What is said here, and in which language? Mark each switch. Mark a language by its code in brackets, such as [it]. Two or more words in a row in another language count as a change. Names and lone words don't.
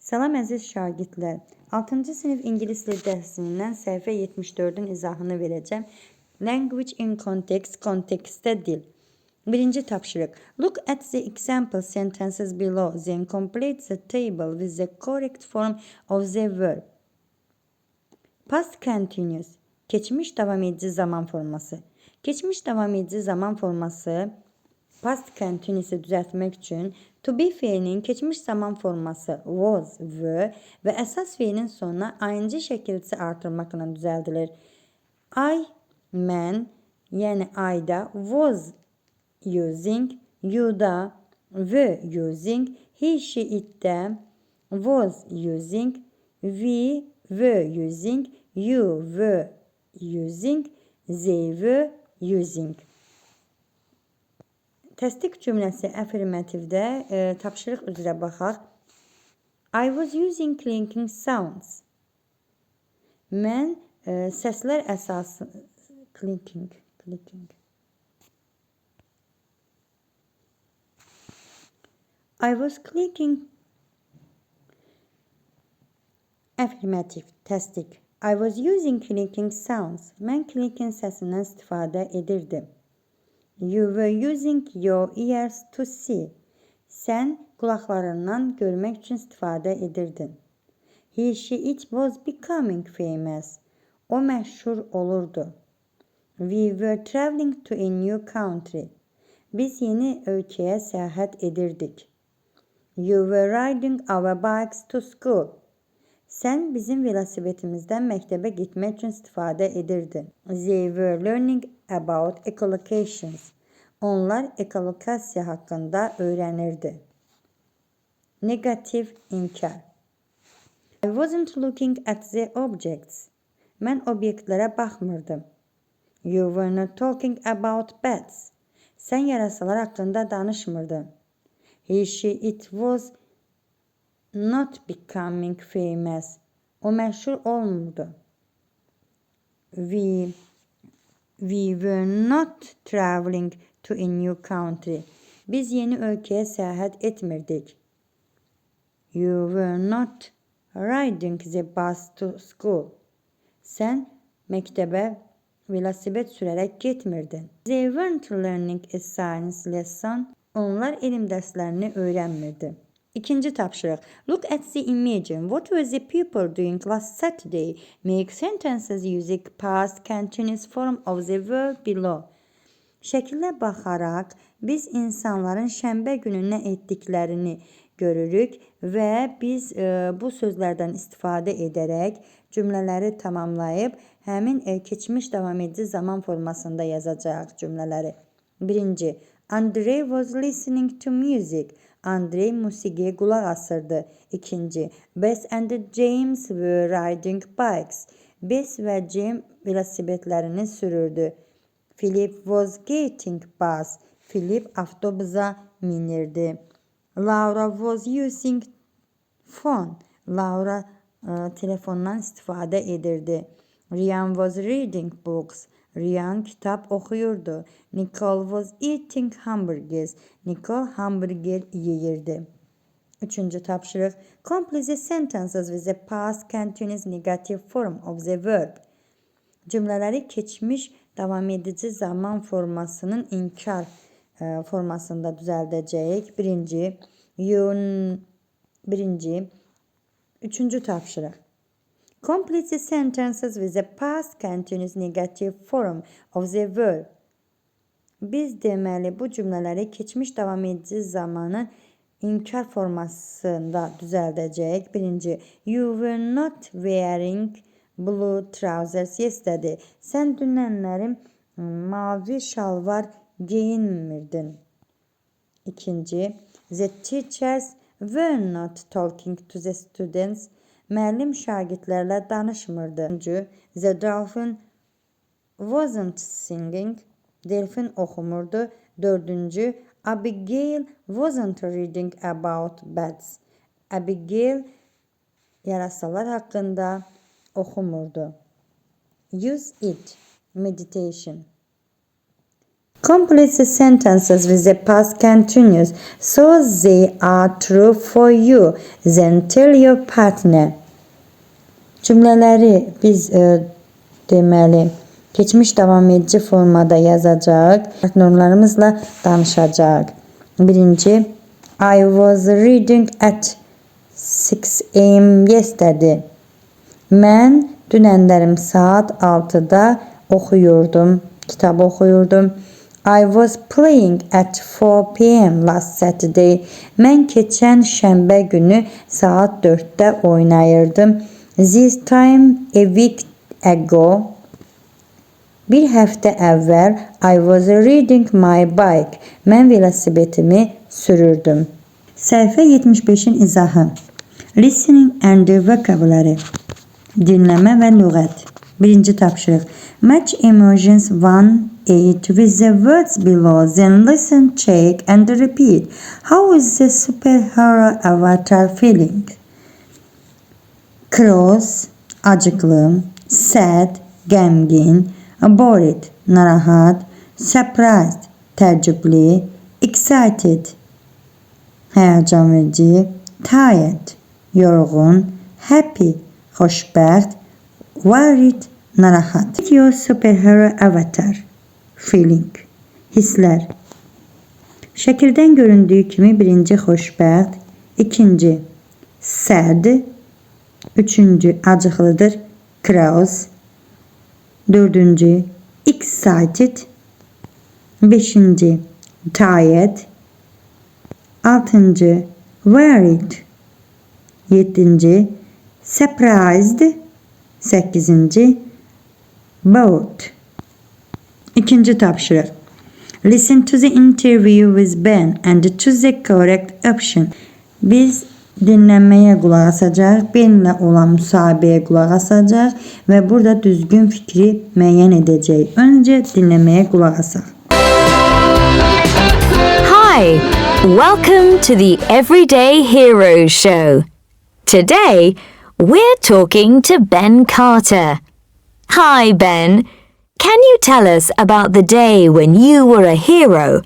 [az] Salam əziz şagirdlər. 6-cı sinif ingilis dil dərsinindən səhifə 74-ün izahını verəcəm. [en] Language in context, [az] kontekstdə dil. Birinci tapşırıq. [en] Look at the example sentences below, then complete the table with the correct form of the verb. Past continuous, [az] keçmiş davam edici zaman forması. Keçmiş davam edici zaman forması [en] past continuous'ı [az] düzəltmək üçün [en] to be [az] fiilinin keçmiş zaman forması [en] was, were [az] və əsas fiilin sonuna ing şəkilçisi artırmaqla düzəldilir. [en] I, [az] mən, yəni [en] I-da was using, you-da were using, he, she, it-də was using, we were using, you were using, they were using. [az] Təsdiq cümləsi affirmativdə tapşırıq üzrə baxaq. [en] I was using clinking sounds. [az] Mən səslər əsası clinking. [en] I was clicking. [az] Affirmative, təsdiq. [en] I was using clicking sounds. [az] Mən clicking səsindən istifadə edirdim. [en] You were using your ears to see. [az] Sən qulaqlarından görmək üçün istifadə edirdin. [en] He, she, it was becoming famous. [az] O məşhur olurdu. [en] We were traveling to a new country. [az] Biz yeni ölkəyə səyahət edirdik. [en] You were riding our bikes to school. [az] Sən bizim velosipetimizdən məktəbə getmək üçün istifadə edirdin. [en] They were learning about echolocations. [az] Onlar ekolokasiya haqqında öyrənirdi. Negativ inkar. [en] I wasn't looking at the objects. [az] Mən obyektlərə baxmırdım. [en] You were not talking about bats. [az] Sən yarasalar haqqında danışmırdın. [en] He, she, it was not becoming famous. [az] O məşhur olmurdu. [en] We were not traveling to a new country. [az] Biz yeni ölkəyə səyahət etmirdik. [en] You were not riding the bus to school. [az] Sən məktəbə velosiped sürərək getmirdin. [en] They weren't learning a science lesson. [az] Onlar elm dərslərini öyrənmirdi. İkinci tapşırıq. [en] Look at the image. What were the people doing last Saturday? Make sentences using past continuous form of the verb below. [az] Şəkilə baxaraq biz insanların şənbə günü nə etdiklərini görürük və biz bu sözlərdən istifadə edərək cümlələri tamamlayıb həmin keçmiş davam edici zaman formasında yazacağıq cümlələri. Birinci. [en] Andrei was listening to music. [az] Andrei musiqiyə qulaq asırdı. İkinci. [en] Bess and James were riding bikes. [az] Bess və James velosipedlərini sürürdü. [en] Philip was getting bus. [az] Philip avtobusa minirdi. [en] Laura was using phone. [az] Laura telefondan istifadə edirdi. [en] Ryan was reading books. [az] Ryan kitab oxuyurdu. [en] Nicole was eating hamburgers. [az] Nicole hamburger yeyirdi. Üçüncü tapşırıq. [en] Complete the sentences with the past continuous negative form of the verb. [az] Cümlələri keçmiş davam edici zaman formasının inkar formasında düzəldəcəyik. Üçüncü tapşırıq. [en] Complete the sentences with the past continuous negative form of the verb. [az] Biz deməli bu cümlələri keçmiş davam edici zamanın inkar formasında düzəldəcəyik. Birinci. [en] You were not wearing blue trousers yesterday. [az] Sən dünənlərim mavi şalvar geyinmirdin. İkinci. [en] The teachers were not talking to the students. [az] Müəllim şagirdlərlə danışmırdı. Üçüncü. [en] The dolphin wasn't singing. [az] Delfin oxumurdu. Dördüncü. [en] Abigail wasn't reading about bats. [az] Abigail yarasalar haqqında oxumurdu. [en] Use it. Meditation. Complete the sentences with the past continuous so they are true for you. Then tell your partner. [az] Cümlələri biz deməli keçmiş davam edici formada yazacaq. Partnerlarımızla danışacaq. Birinci, [en] I was reading at 6 a.m. yesterday. [az] Mən dünənlərim saat 6-da oxuyurdum, kitab oxuyurdum. [en] I was playing at 4 p.m. last Saturday. [az] Mən keçən şənbə günü saat 4-də oynayırdım. [en] This time a week ago. [az] Bir həftə əvvəl [en] I was riding my bike. [az] Mən velosipedimi sürürdüm. Səhifə 75-in izahı. [en] Listening and vocabulary. [az] Dinləmə və lüğət. Birinci tapşırıq. [en] Match emojis 1-8 with the words below. Then listen, check and repeat. How is the superhero avatar feeling? Cross, [az] acıklı. Sad, qəmgin. Bored, narahat. Surprised, təəccüblü. Excited, həyəcan verici. Tired, yorğun. Happy, xoşbəxt. Worried, narahat. [en] Your superhero avatar feeling. [az] Hisslər. Şəkildən göründüyü kimi birinci xoşbəxt, ikinci sad, üçüncü acıqlıdır, cross, dördüncü excited, beşinci tired, altıncı worried, yedinci surprised, 8. bored. İkinci tapşırıq. [en] Listen to the interview with Ben and choose the correct option. [az] Biz dinləməyə qulaq asacaq, Benlə olan müsahibəyə qulaq asacaq və burada düzgün fikri müəyyən edəcək. Öncə dinləməyə qulaq asaq. [en] Hi, welcome to the Everyday Heroes Show. Today, we're talking to Ben Carter. Hi, Ben. Can you tell us about the day when you were a hero?